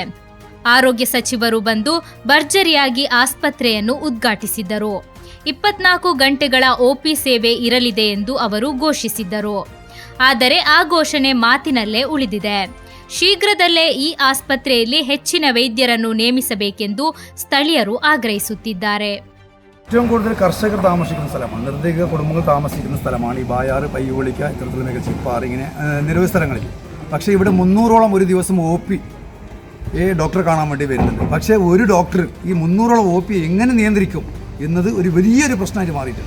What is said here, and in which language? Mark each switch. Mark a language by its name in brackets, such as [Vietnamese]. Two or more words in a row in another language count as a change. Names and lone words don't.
[Kannada] ಆರೋಗ್ಯ ಸಚಿವರು ಬಂದು ಭರ್ಜರಿಯಾಗಿ ಆಸ್ಪತ್ರೆಯನ್ನು ಉದ್ಘಾಟಿಸಿದ್ದರು. 24 ಗಂಟೆಗಳ ಒಪಿ ಸೇವೆ ಇರಲಿದೆ ಎಂದು ಅವರು ಘೋಷಿಸಿದ್ದರು. ಆದರೆ ಆ ಘೋಷಣೆ ಮಾತಿನಲ್ಲೇ ಉಳಿದಿದೆ. ಶೀಘ್ರದಲ್ಲೇ ಈ ಆಸ್ಪತ್ರೆಯಲ್ಲಿ ಹೆಚ್ಚಿನ ವೈದ್ಯರನ್ನು ನೇಮಿಸಬೇಕೆಂದು ಸ್ಥಳೀಯರು ಆಗ್ರಹಿಸುತ್ತಿದ್ದಾರೆ. [Malayalam] ഏറ്റവും കൂടുതൽ കർഷകർ താമസിക്കുന്ന സ്ഥലമാണ്, നിർദ്ദിഷ്ട കുടുംബങ്ങൾ താമസിക്കുന്ന സ്ഥലമാണ് ഈ ബായാർ, പയ്യോളിക്ക, ഇത്തരത്തിലുള്ള മികച്ച ചിപ്പാർ, ഇങ്ങനെ നിരവധി സ്ഥലങ്ങളിൽ. പക്ഷേ ഇവിടെ 300ഓളം ഒരു ദിവസം OP ഡോക്ടറെ കാണാൻ വേണ്ടി വരുന്നുണ്ട്. പക്ഷേ ഒരു ഡോക്ടർ ഈ 300ഓളം OP എങ്ങനെ നിയന്ത്രിക്കും എന്നത് ഒരു വലിയൊരു പ്രശ്നമായിട്ട് മാറിയിട്ടുണ്ട്.